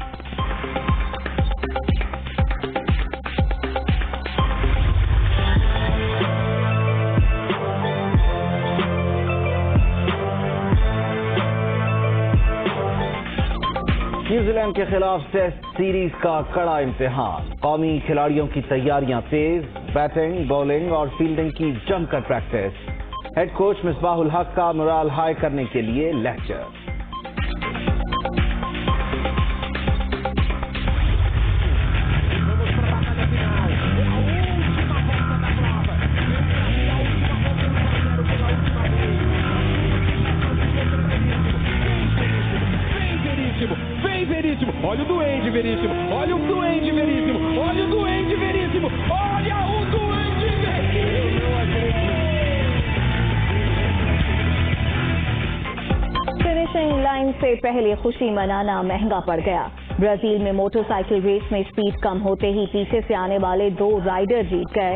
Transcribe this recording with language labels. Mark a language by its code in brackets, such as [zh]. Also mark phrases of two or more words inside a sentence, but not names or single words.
[ur] نیوزی لینڈ کے خلاف [en] test series [ur] کا کڑا امتحان. قومی کھلاڑیوں کی تیاریاں تیز. بیٹنگ، بولنگ اور فیلڈنگ کی جم کر پریکٹس. [en] head coach [ur] مصباح الحق کا [en] morale high [ur] کرنے کے لیے لیکچر. [pt] Olha o Duende Veríssimo, olha o Duende Veríssimo, olha o Duende Veríssimo, olha o Duende Veríssimo. [en] finishing line [ur] سے پہلے خوشی منانا مہنگا پڑ گیا. برازیل میں [en] motor cycle [ur] ریس میں سپیڈ کم ہوتے ہی پیچھے سے آنے والے 2 رائیڈر جیت گئے.